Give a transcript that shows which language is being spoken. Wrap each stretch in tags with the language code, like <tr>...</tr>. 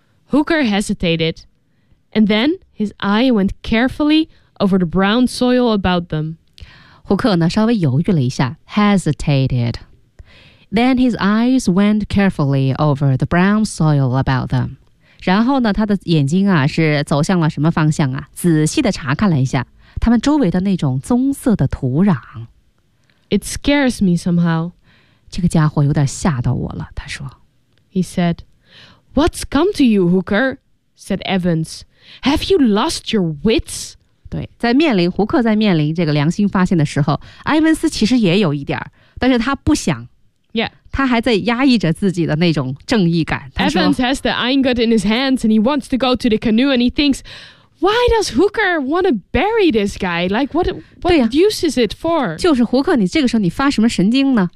<en>？Hooker hesitated, and then his eye went carefully over the brown soil about them.</en> <zh>胡克呢，稍微犹豫了一下 ，hesitated.</zh> <en>Then his eyes went carefully over the brown soil about them.</en> <zh>然后呢，他的眼睛啊是走向了什么方向啊？仔细的查看了一下他们周围的那种棕色的土壤。</zh> <en>It scares me somehow.</en> <zh>这个家伙有点吓到我了，他说。</zh> <en>He said, What's come to you, Hooker? Said Evans. Have you lost your wits?</en> <zh>对，在面临胡克在面临这个良心发现的时候，埃文斯其实也有一点，但是他不想。</zh> <en>Yeah.</en> <zh>他还在压抑着自己的那种正义感。</zh> <en>Evans has the ingot in his hands and he wants to go to the canoe and he thinks, why does Hooker want to bury this guy? Like, what use is it for?</en> <zh>就是胡克，你这个时候你发什么神经呢？</zh>